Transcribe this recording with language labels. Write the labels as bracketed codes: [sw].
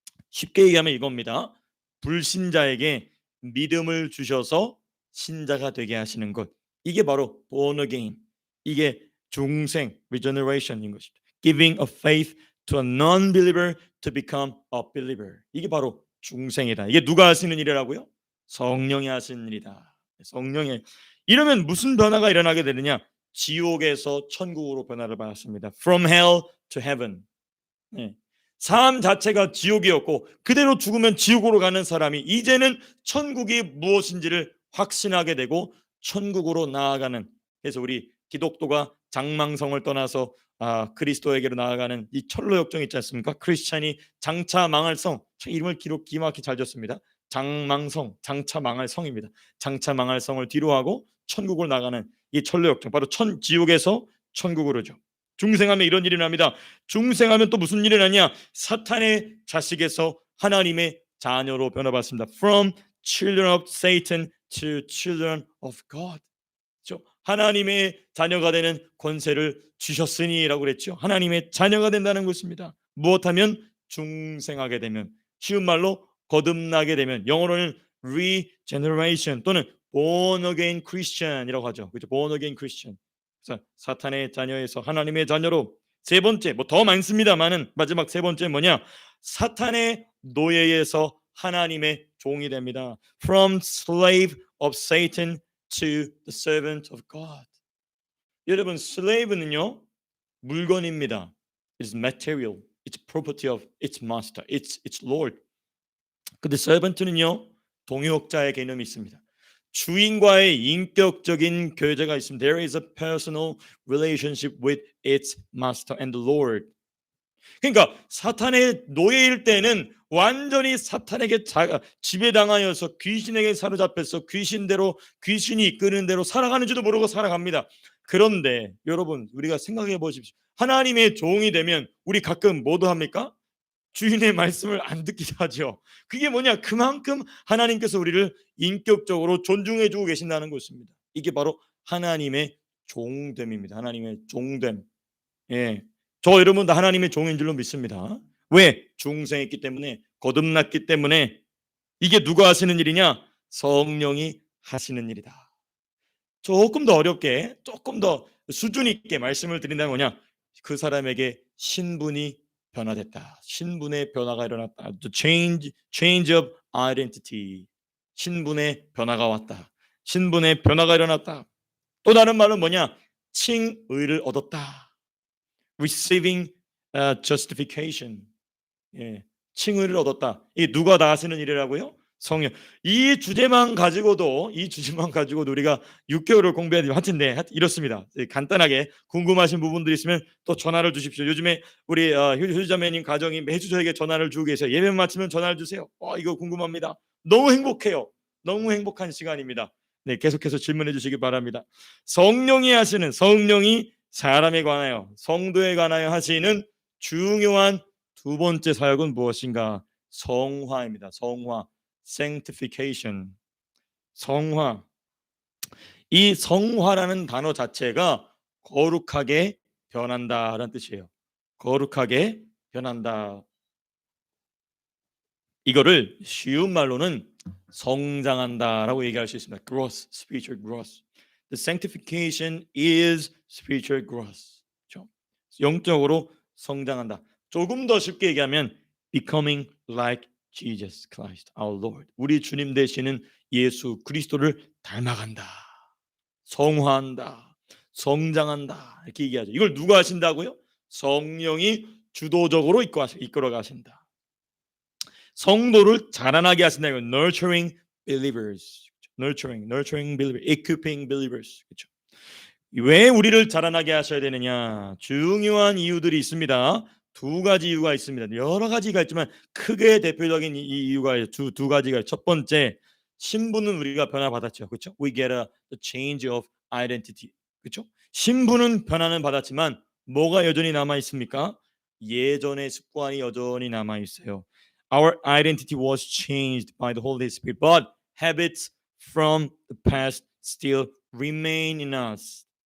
[ko] 쉽게 얘기하면 이겁니다. 불신자에게 믿음을 주셔서 신자가 되게 하시는 것, 이게 바로 born again, 이게 중생, regeneration인 것입니다. [en] Giving a faith to a non-believer to become a believer, [ko] 이게 바로 중생이다. 이게 누가 하시는 일이라고요? 성령이 하시는 일이다. 성령의. 이러면 무슨 변화가 일어나게 되느냐? 지옥에서 천국으로 변화를 받았습니다. [en] From hell to heaven. [ko] 네. 삶 자체가 지옥이었고 그대로 죽으면 지옥으로 가는 사람이 이제는 천국이 무엇인지를 확신하게 되고 천국으로 나아가는, 그래서 우리 기독도가 장망성을 떠나서 그리스도에게로 나아가는 이 철로 역정 있지 않습니까? 크리스찬이 장차 망할 성, 이름을 기막히 잘 줬습니다. 장망성, 장차 망할 성입니다. 장차 망할 성을 뒤로하고 천국을 나가는 이 철로 역정, 바로 지옥에서 천국으로죠. 중생하면 이런 일이 납니다. 중생하면 또 무슨 일이 나냐? 사탄의 자식에서 하나님의 자녀로 변화받습니다. [en] From children of Satan to children of God. [ko] 하나님의 자녀가 되는 권세를 주셨으니라고 그랬죠. 하나님의 자녀가 된다는 것입니다. 무엇하면 중생하게 되면, 쉬운 말로 거듭나게 되면, 영어로는 regeneration 또는 born again Christian이라고 하죠. 그렇죠? born again Christian. 그래서 사탄의 자녀에서 하나님의 자녀로. 세 번째, 뭐 더 많습니다만은 마지막 세 번째 뭐냐? 사탄의 노예에서 하나님의 종이 됩니다. [en] From slave of Satan to the servant of God. [ko] 여러분, slave는요 물건입니다. [en] It's material. It's property of its master. It's Lord. [ko] 근데 servant는요 동역자의 개념이 있습니다. 주인과의 인격적인 교제가 있습니다. [en] There is a personal relationship with its master and the Lord. [ko] 그러니까 사탄의 노예일 때는 완전히 사탄에게 지배당하여서 귀신에게 사로잡혀서 귀신이 이끄는 대로 살아가는지도 모르고 살아갑니다. 그런데 여러분, 우리가 생각해 보십시오. 하나님의 종이 되면 우리 가끔 뭐도 합니까? 주인의 말씀을 안 듣기도 하죠. 그게 뭐냐? 그만큼 하나님께서 우리를 인격적으로 존중해 주고 계신다는 것입니다. 이게 바로 하나님의 종됨입니다. 하나님의 종됨. 예, 저 여러분 다 하나님의 종인 줄로 믿습니다. 왜? 중생했기 때문에, 거듭났기 때문에. 이게 누가 하시는 일이냐? 성령이 하시는 일이다. 조금 더 어렵게, 조금 더 수준 있게 말씀을 드린다면 뭐냐? 그 사람에게 신분이 변화됐다. 신분의 변화가 일어났다. [en] The change of identity. [ko] 신분의 변화가 왔다. 신분의 변화가 일어났다. 또 다른 말은 뭐냐? 칭의를 얻었다. [en] Receiving justification. [ko] 예, 칭의를 얻었다. 이 누가 다 하시는 일이라고요? 성령. 이 주제만 가지고도 우리가 6개월을 공부해야 돼요. 하여튼 이렇습니다. 간단하게 궁금하신 부분들이 있으면 또 전화를 주십시오. 요즘에 우리 효주자매님 가정이 매주 저에게 전화를 주고 계세요. 예배 마치면 전화를 주세요. 이거 궁금합니다. 너무 행복해요. 너무 행복한 시간입니다. 네, 계속해서 질문해 주시기 바랍니다. 성령이 사람에 관하여, 성도에 관하여 하시는 중요한 두 번째 사역은 무엇인가? 성화입니다. 성화, sanctification. 성화. 이 성화라는 단어 자체가 거룩하게 변한다라는 뜻이에요. 거룩하게 변한다. 이거를 쉬운 말로는 성장한다라고 얘기할 수 있습니다. [en] Growth, spiritual growth. The sanctification is spiritual growth. [ko] 그렇죠? 영적으로 성장한다. 조금 더 쉽게 얘기하면 [en] becoming like Jesus Christ, our Lord. [ko] 우리 주님 되시는 예수 그리스도를 닮아간다. 성화한다. 성장한다. 이렇게 얘기하죠. 이걸 누가 하신다고요? 성령이 주도적으로 이끌어 가신다. 성도를 자라나게 하신다. 이건 [en] nurturing believers. nurturing believers, equipping believers. [ko] 그렇죠? 왜 우리를 자라나게 하셔야 되느냐? 중요한 이유들이 있습니다. 두 가지 이유가 있습니다. 여러 가지가 있지만 크게 대표적인 이유가 두 가지가. 첫 번째, 신분은 우리가 변화받았죠. 그렇죠? [en] We get a change of identity. [ko] 그렇죠? 신분은 변화는 받았지만 뭐가 여전히 남아 있습니까? 예전의 습관이 여전히 남아 있어요. [en] Our identity was changed by the Holy Spirit, but habits from the past still remain in us.